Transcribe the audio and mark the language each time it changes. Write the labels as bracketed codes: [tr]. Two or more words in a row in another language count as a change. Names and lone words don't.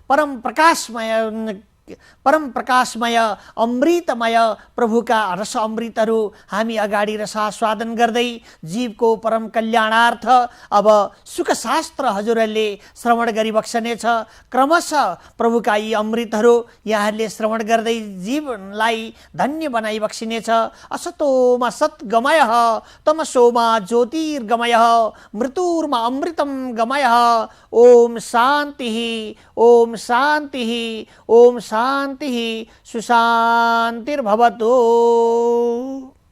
[ne] परम प्रकाशमय अमृतमय प्रभुका रस अमृतहरू हामी अगाडि रसास्वादन गर्दै जीवको परम कल्याणार्थ अब सुखशास्त्र हजुरहरूले श्रवण गरिबक्सनेछ। क्रमशः प्रभुका यी अमृतहरू यहाँहरूले श्रवण गर्दै जीवनलाई धन्य बनाइबक्सिनेछ। [sa] असतोमा सद्गमयः तमसोमा ज्योतिर्गमयः मृत्युर्मा अमृतं गमयः। ओम शान्ति ओम शान्ति ओम शान्ति सुशान्तिर्भवतु।